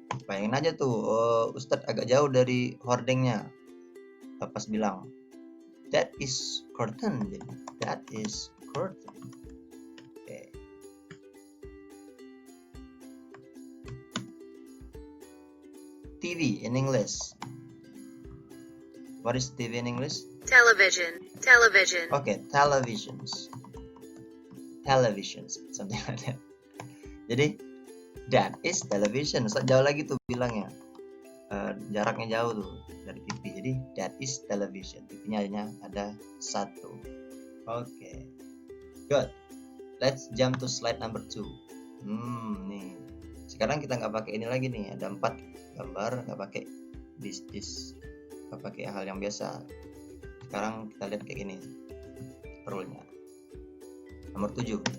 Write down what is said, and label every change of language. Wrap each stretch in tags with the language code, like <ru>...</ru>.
<id>Bayangin aja tuh, Ustadz agak jauh dari hordengnya. Pas bilang</id> <en>that is curtain,</en> <id>jadi</id> <en>that is curtain. Okay. TV in English. What is TV in English? Television. Okay, televisions. television, something like that.</en> <id>Jadi</id> <en>that is television.</en> <id>Jauh lagi tuh bilangnya. Jaraknya jauh tuh dari TV. Jadi</id> <en>that is television.</en> <id>TV-nya hanya ada satu. Oke.</id> <en>Good. Let's jump to slide number 2.</en> <id>Nih. Sekarang kita nggak pakai ini lagi nih. Ada 4 gambar, nggak pakai this, nggak pakai hal yang biasa. Sekarang kita lihat kayak gini rule-nya. Nomor 7.</id>